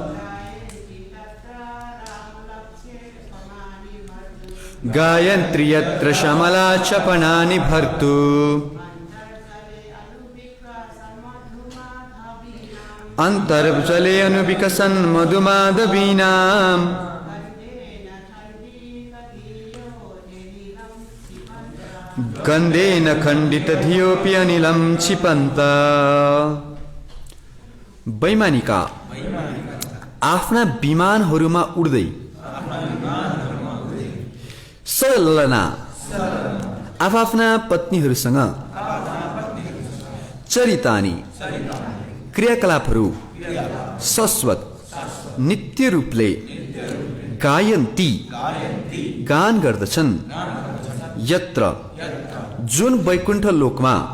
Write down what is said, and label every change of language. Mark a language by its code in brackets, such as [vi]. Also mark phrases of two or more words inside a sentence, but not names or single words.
[sa] गायन्त्री यत्र शमला क्षपणानि भर्तु अंतर्जले अनुविकसन् मधुमाधवीनां गंधेन खंडित धियोपि अनिलं क्षिपन्ता। [ne] वैमानिका आफ्ना विमानहरूमा उड्दै सललना आफ्ना पत्नीहरूसँग चरितानि क्रियाकलापहरू शाश्वत नित्य रूपले गायन्ती गान गर्दछन् यत्र जुन वैकुण्ठ लोकमा